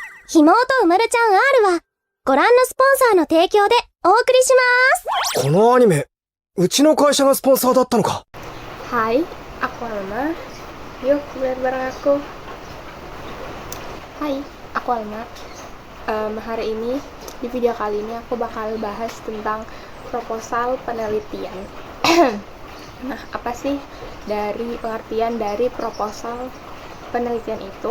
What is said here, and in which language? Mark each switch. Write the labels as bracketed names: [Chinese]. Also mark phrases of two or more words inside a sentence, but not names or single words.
[Japanese] ひもとうまるちゃん R はご覧のスポンサーの提供でお送りします。このアニメ、うちの会社がスポンサーだったのか。 [Indonesian] Hai, aku Alma. Yuk belajar bareng aku. Hai, aku Alma. Hari ini, di video kali ini aku bakal bahas tentang proposal penelitian. Nah, apa sih dari pengertian dari proposal penelitian itu?